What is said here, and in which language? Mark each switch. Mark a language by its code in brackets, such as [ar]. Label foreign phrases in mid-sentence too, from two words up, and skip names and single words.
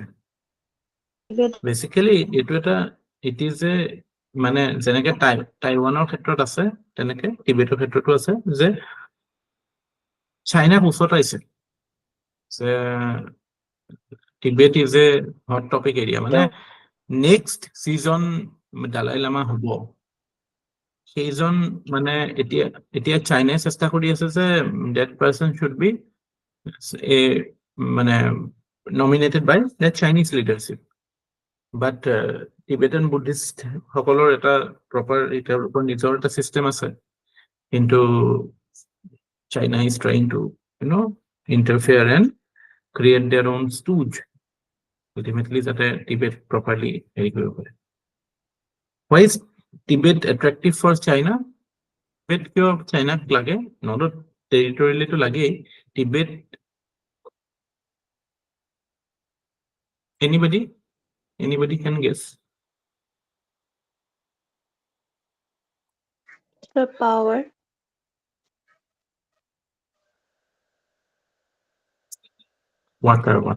[as] বেচিকেলি এইটো এটা [en] it is a [as] মানে যেনেকে টাইৱানৰ ক্ষেত্ৰত আছে তেনেকে টিবেটৰ ক্ষেত্ৰতো আছে যে চাইনাক উচতাইছে যে [en] Tibet is a hot topic area, [as] মানে নেক্সট চিজন দালাই লামা হ'ব সেইজন মানে এতিয়া চাইনাই চেষ্টা কৰি আছে যে [en] that person should be a মানে nominated by the Chinese leadership, but Tibetan Buddhist [as] সকলৰ এটা [en] proper [as] তেওঁলোকৰ নিজৰ এটা [en] system [as] আছে, কিন্তু [en] China is trying to interfere and create their own stooge ultimately যাতে Tibet properly [as] হেৰি কৰিব পাৰে। [en] Why is Tibet attractive for China? [as] Tibet কিয় চাইনাক লাগে? নট টেৰিটৰিয়েলিটো লাগেই। [en] Tibet, anybody can guess? Sir, power. Water.